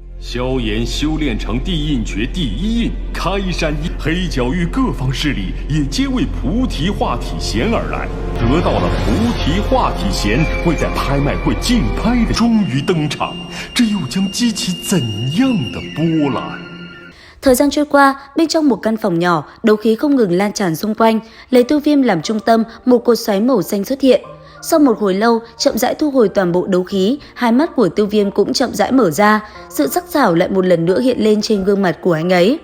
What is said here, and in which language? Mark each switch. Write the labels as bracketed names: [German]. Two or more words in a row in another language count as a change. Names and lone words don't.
[Chinese] 萧炎修炼成地印诀第一印开山印，黑角域各方势力也皆为菩提化体弦而来，得到了菩提化體弦会在拍卖会竞拍的终于登场，这又将激起怎样的波澜？ [Vietnamese] Thời gian trôi qua, bên trong một căn phòng nhỏ, đấu khí không ngừng lan tràn xung quanh, lấy Tiêu Viêm làm trung tâm, một cột xoáy màu xanh xuất hiện. Sau một hồi lâu, chậm rãi thu hồi toàn bộ đấu khí, hai mắt của Tiêu Viêm cũng chậm rãi mở ra, sự sắc sảo lại một lần nữa hiện lên trên gương mặt của anh ấy.